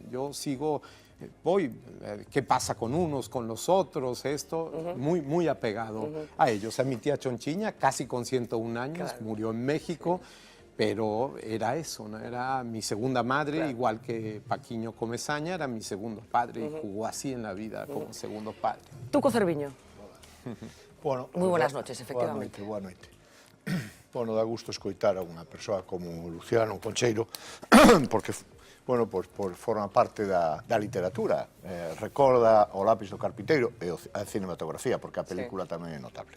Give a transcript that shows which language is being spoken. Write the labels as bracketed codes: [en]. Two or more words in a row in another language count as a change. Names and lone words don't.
[es] Yo sigo, qué pasa con unos, con los otros, esto, muy apegado a ellos. A mi tía Chonchiña, casi con 101 años, murió en México. Pero era eso, ¿no? Era mi segunda madre, igual que Paquiño Comesaña, era mi segundo padre y jugó así en la vida como segundo padre. Tuco Cerviño. Bueno, moi buenas noches, efectivamente. [gl] Boa noite. Bueno, dá gusto escoitar a unha persoa como Luciano Concheiro, porque, bueno, por forma parte da literatura, recorda o Lápis do Carpinteiro e a cinematografía, porque a película tamén é notable.